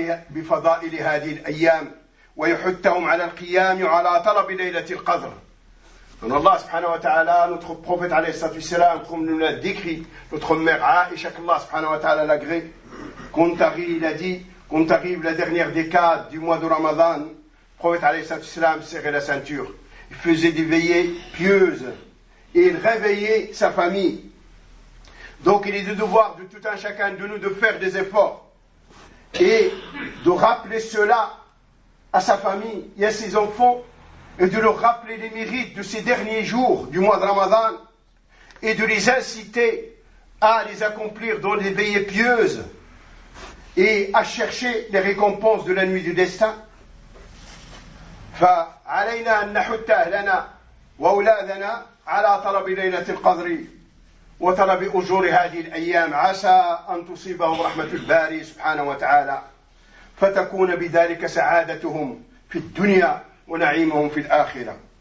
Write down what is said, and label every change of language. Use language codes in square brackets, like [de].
[ar] بفضائل هذه الأيام ويحثهم على القيام على طلب ليلة القدر أن الله سبحانه وتعالى [fr] notre prophète [ar] عليه الصلاة والسلام [fr] comme nous l'a décrit notre mère Aïcha que [ar] الله سبحانه وتعالى [fr] l'a gré quand arrive la dernière décade du mois de Ramadan Le prophète alayhi salam serrait la ceinture. Il faisait des veillées pieuses. Et il réveillait sa famille. Donc il est du devoir de tout un chacun de nous de faire des efforts. Et de rappeler cela à sa famille et à ses enfants. Et de leur rappeler les mérites de ces derniers jours du mois de Ramadan. Et de les inciter à les accomplir dans des veillées pieuses. Et à chercher les récompenses de la nuit du destin. [ar] فعلينا أن نحت أهلنا وأولادنا على طلب ليلة القدر وطلب أجور هذه الأيام عسى أن تصيبهم رحمة الباري سبحانه وتعالى فتكون بذلك سعادتهم في الدنيا ونعيمهم في الآخرة